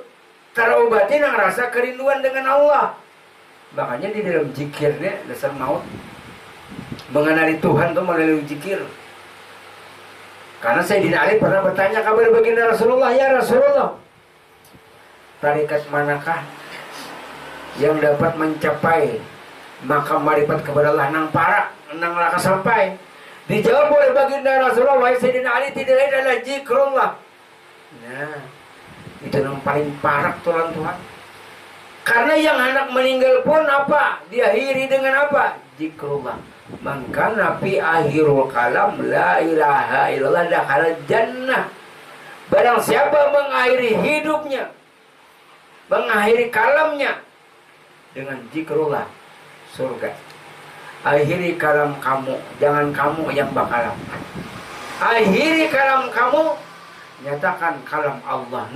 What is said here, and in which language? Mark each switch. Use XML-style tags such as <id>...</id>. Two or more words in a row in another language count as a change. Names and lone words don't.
<id>Terobati yang rasa kerinduan dengan Allah. Makanya di dalam zikirnya dasar maut mengenali Tuhan itu melalui zikir. Karena Sayyidina Ali pernah bertanya kepada baginda Rasulullah,</id> <ar>يا رسول الله,</ar> <id>tarikat manakah yang dapat mencapai makam marifat kepada Allah</id> <bjn>nang parak, nang laka sampai?</bjn> <id>Dijawab oleh baginda Rasulullah, wahai Sayyidina Ali, tidak lain adalah zikrullah. Nah, itu yang paling parak Tuhan. Karena yang anak meninggal pun apa? Diakhiri dengan apa? Zikrullah. Maka nabi</id> <ar>آخر الكلام لا إله إلا الله دخل جنة.</ar> <id>Barang siapa mengakhiri hidupnya, mengakhiri kalamnya dengan zikrullah, surga. Akhiri kalam kamu, jangan kamu yang bakalam. Akhiri kalam kamu, nyatakan kalam Allah.</id>